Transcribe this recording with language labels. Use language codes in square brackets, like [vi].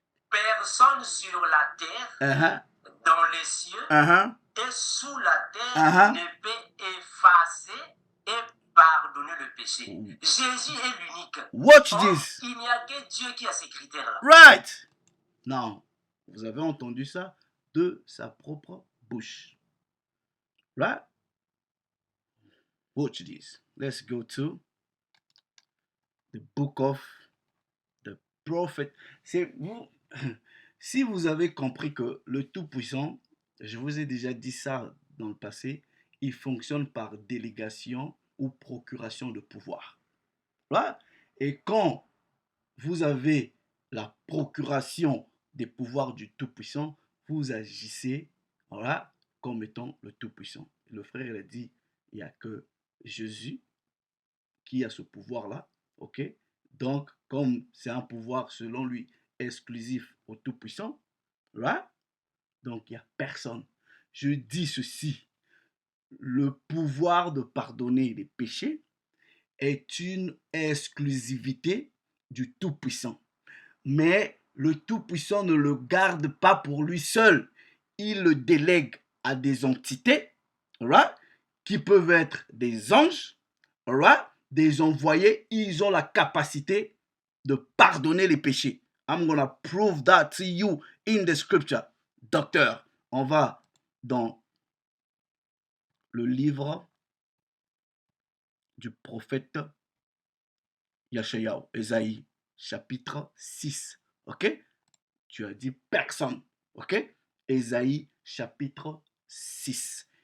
[fr] Personne sur la terre, dans les cieux et sous la terre ne peut effacer et pardonner le péché. Jésus est l'unique. [en] Watch this. [fr] Il n'y a que Dieu qui a ces critères-là. [en] Right. [fr] Non, vous avez entendu ça de sa propre bouche. [en] Right? Watch this. Let's go to the book of the prophet. [fr] Si vous avez compris que le Tout-Puissant, je vous ai déjà dit ça dans le passé, il fonctionne par délégation ou procuration de pouvoir. Voilà. Et quand vous avez la procuration des pouvoirs du Tout-Puissant, vous agissez, voilà, comme étant le Tout-Puissant. Le frère il a dit, il n'y a que Jésus qui a ce pouvoir-là, ok? Donc, comme c'est un pouvoir, selon lui, exclusif au Tout-Puissant, là, donc il n'y a personne. Je dis ceci, le pouvoir de pardonner les péchés est une exclusivité du Tout-Puissant. Mais le Tout-Puissant ne le garde pas pour lui seul. Il le délègue à des entités, right, qui peuvent être des anges, right, des envoyés. Ils ont la capacité de pardonner les péchés. [en] I'm gonna prove that to you in the scripture. [fr] Docteur, on va dans le livre du prophète Yashayahu, Ésaïe, chapitre 6. Ok? Tu as dit personne. Ok? Ésaïe, chapitre 6.